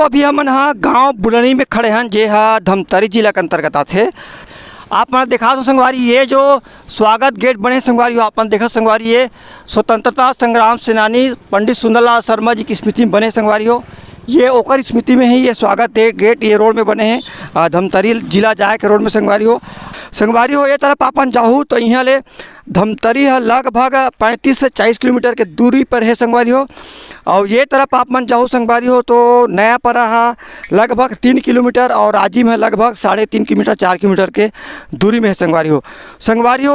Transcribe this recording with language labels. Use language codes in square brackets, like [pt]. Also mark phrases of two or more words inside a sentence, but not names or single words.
[hne] अभी हमन हाँ गाँव बुलनी में खड़े हैं, जे हा धमतरी जिला के अंतर्गत आते। आप मन देखा दो संगवारी ये जो स्वागत गेट बने संगवारी हो, आप मन देखा संगवारी ये स्वतंत्रता संग्राम सेनानी पंडित सुंदरलाल शर्मा जी की स्मृति में बने संगवारी हो। ये ओकर स्मृति में ही ये स्वागत गेट ये रोड में बने हैं, धमतरी जिला जाए के रोड में संगवारी हो। ये तरफ आपन जाऊँ तो यहाँ ले धमतरी है लगभग 35 से 40 किलोमीटर के दूरी पर है संगवारी हो। और ये तरफ आप मन जाओ संगवारी हो तो नयापरा है लगभग 3 किलोमीटर, और राजिम है लगभग 3.5 किलोमीटर 4 किलोमीटर के दूरी में है संगवारी हो।